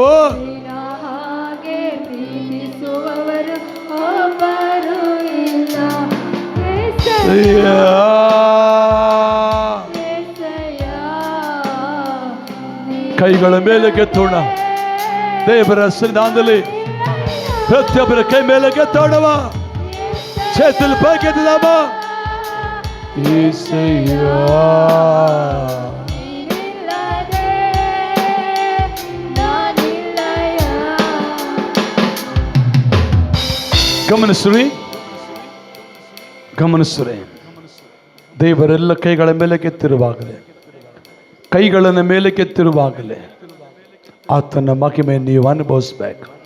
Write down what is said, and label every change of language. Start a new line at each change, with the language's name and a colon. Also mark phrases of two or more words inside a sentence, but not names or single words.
Kannada: ಹಾಗೆ ಪ್ರೀತಿಸುವವರು ಒಬ್ಬರು ಇಲ್ಲ ಏಸಯ್ಯ ಕೈಗಳ ಮೇಲೆ ಕೆತ್ತೋಣ ದೇವರ ಸನ್ನಿಧಾನದಲ್ಲಿ ಪ್ರತಿಯೊಬ್ಬರ ಕೈ ಮೇಲೆ ಕೆತ್ತೋಣವ
Telugu: చేతులు పైకెత్తుదామా యేసయ్యా
Kannada: ಗಮನಿಸ್ರಿ ದೇವರೆಲ್ಲ ಕೈಗಳ ಮೇಲೆ ಕೆತ್ತಿರುವಾಗಲೇ ಕೈಗಳನ್ನು ಮೇಲೆ ಕೆತ್ತಿರುವಾಗಲೇ ಆತನ ಮಹಿಮೆ ನೀವು ಅನುಭವಿಸ್ಬೇಕು.